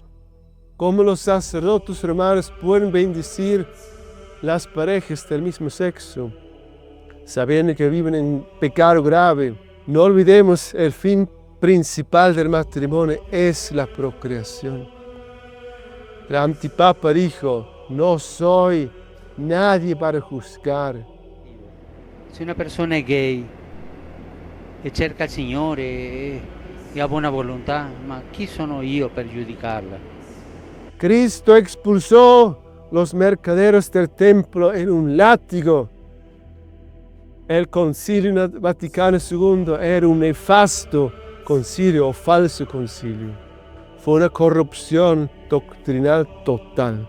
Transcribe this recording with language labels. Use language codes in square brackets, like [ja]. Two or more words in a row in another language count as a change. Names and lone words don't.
[es] ¿Cómo los sacerdotes romanos pueden bendecir las parejas del mismo sexo, sabiendo que viven en pecado grave? No olvidemos, el fin principal del matrimonio es la procreación. El antipapa dijo: no soy nadie para juzgar. [it] Se una persona è gay e cerca il Signore e ha buona volontà, ma chi sono io per giudicarla? [es] Cristo expulsó los mercaderes del templo en un látigo. El Concilio Vaticano II era un nefasto concilio o falso concilio. Fue una corrupción doctrinal total.